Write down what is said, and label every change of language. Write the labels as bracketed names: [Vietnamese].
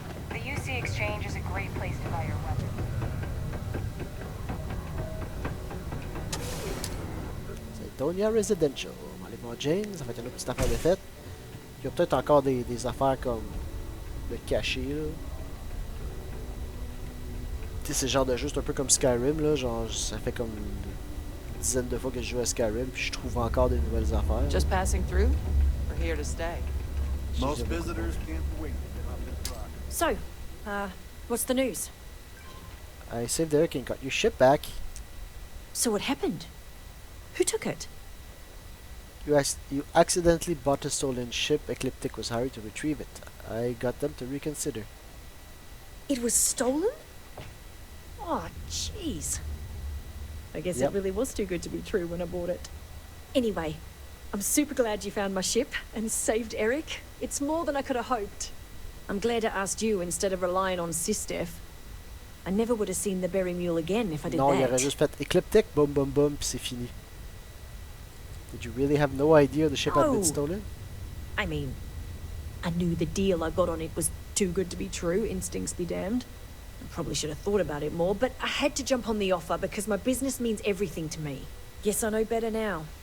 [English] The UC Exchange is a great place to buy your weapons. [French] C'est Tonia Residential. On va aller voir Jane, ça va être une autre petite affaire de fête. Il y a peut-être encore des affaires comme le cachet, là. Tu sais, c'est le genre de jeu, c'est un peu comme Skyrim, là. Genre, ça fait comme une dizaine de fois que je joue à Skyrim, puis je trouve encore des nouvelles affaires. [English] Just passing through? Or here to stay? Most visitors can't wait to get off this rock. So, what's the news? I saved Eric and got your ship back. So what happened? Who took it? You accidentally bought a stolen ship. Ecliptic was hired to retrieve it. I got them to reconsider. It was stolen? Oh, jeez. I guess Yep. it really was too good to be true when I bought it. Anyway, I'm super glad you found my ship and saved Eric. It's more than I could have hoped. I'm glad I asked you instead of relying on Sistef. I never would have seen the berry mule again if I did [French] Non, il [English] that. [French] aurait juste fait écliptique, boum boum boum, puis c'est fini. [English] Did you really have no idea the ship had been No. stolen? I mean, I knew the deal I got on it was too good to be true, instincts be damned. I probably should have thought about it more, but I had to jump on the offer because my business means everything to me. Guess I know better now.